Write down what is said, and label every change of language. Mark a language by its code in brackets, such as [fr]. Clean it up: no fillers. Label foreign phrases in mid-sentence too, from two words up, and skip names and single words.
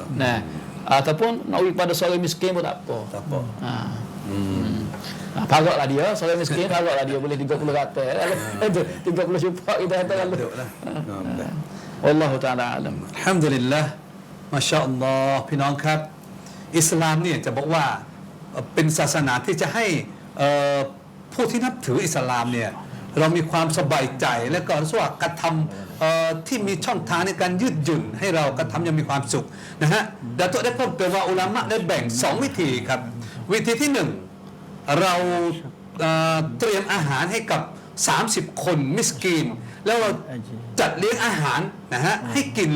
[ms] Nah, ataupun nak pergi pada seorang miskin pun tak apa. Tak apa. Paroklah dia, seorang miskin paroklah dia boleh 30 kata. 30 cupak kita kata kalau. [ar] والله تعالى أعلم. الحمد لله، ما شاء الله [th] พี่น้องครับอิสลามเนี่ยจะบอกว่าเป็นศาสนาที่จะให้ผู้ที่นับถืออิสลามเนี่ยเรามีความสบายใจและก็รู้สึกว่ากระทำที่มีช่องทางในการยืดหยุ่นให้เรากระทำยังมีความสุขนะฮะ ดาตัวได้เพิ่มเติมว่าอุลามะได้แบ่ง2วิธีครับวิธีที่1เราเตรียมอาหารให้กับ30คนมิสกีนแล้วเราจัดเลี้ยงอาหารนะฮะให้กิน